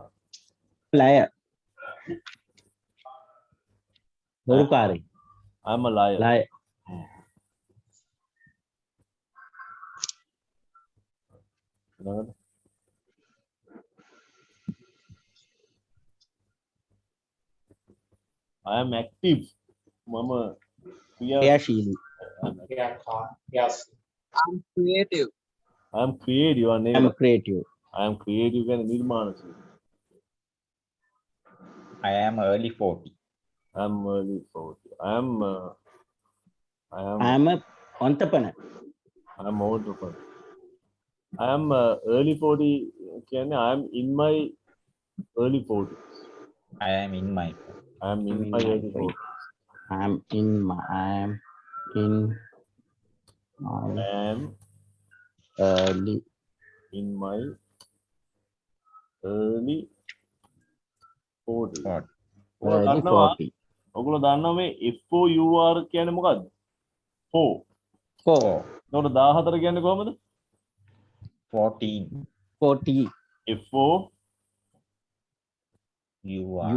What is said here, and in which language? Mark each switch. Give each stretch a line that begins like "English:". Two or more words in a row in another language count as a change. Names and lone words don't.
English: liar බොරුකාරී I am a liar. liar ඊළඟට I am active.
Sinhala: මම ක්‍රියාශීලී
English: Yes. I'm creative. I am creative. I am creative I am creative
Sinhala: කියන්නේ නිර්මාණශීලී.
English: I am early 40. I am early 40. I am I am a entrepreneur I am older. I am early 40 කියන්නේ I am in my early 40s. I am in my I am in my early 40s. I am in my I am early in my early 40s.
Sinhala: ඔයගොල්ලෝ
English: early
Sinhala: දන්නවා 40 ඔයගොල්ලෝ දන්නවා මේ FOUR කියන්නේ මොකද්ද? 4. 4 එතකොට 14 කියන්නේ කොහමද? 14. 40 FO
English: You are